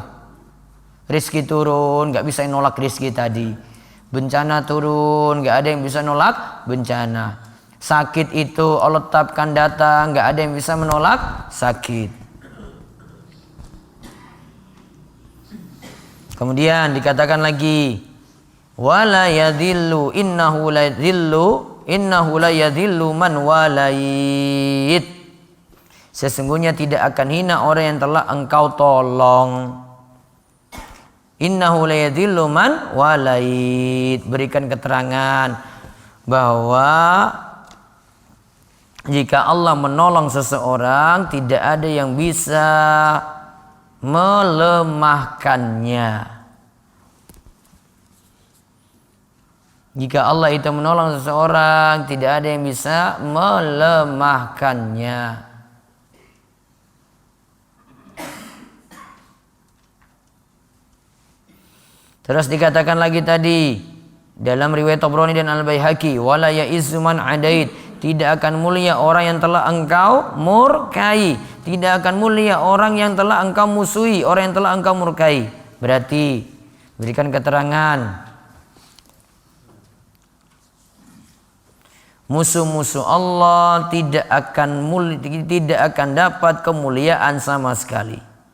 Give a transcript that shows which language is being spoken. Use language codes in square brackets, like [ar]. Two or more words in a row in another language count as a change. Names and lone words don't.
[id] Rizki turun, gak bisa nolak rizki tadi. Bencana turun, gak ada yang bisa nolak bencana. Sakit itu Allah tetapkan datang, gak ada yang bisa menolak sakit. Kemudian dikatakan lagi, [ar] ولا يذل إنه لا يذل من واليت. [id] Sesungguhnya tidak akan hina orang yang telah engkau tolong. [ar] إنه لا يذل من واليت. [id] Berikan keterangan bahwa jika Allah menolong seseorang, tidak ada yang bisa melemahkannya. Jika Allah itu menolong seseorang, tidak ada yang bisa melemahkannya. Terus dikatakan lagi tadi dalam riwayat Tabrani dan Al-Baihaqi, [ar] ولا يعز من عاديت, [id] tidak akan mulia orang yang telah engkau murkai, tidak akan mulia orang yang telah engkau musuhi, orang yang telah engkau murkai. Berarti berikan keterangan musuh-musuh Allah tidak akan dapat kemuliaan sama sekali.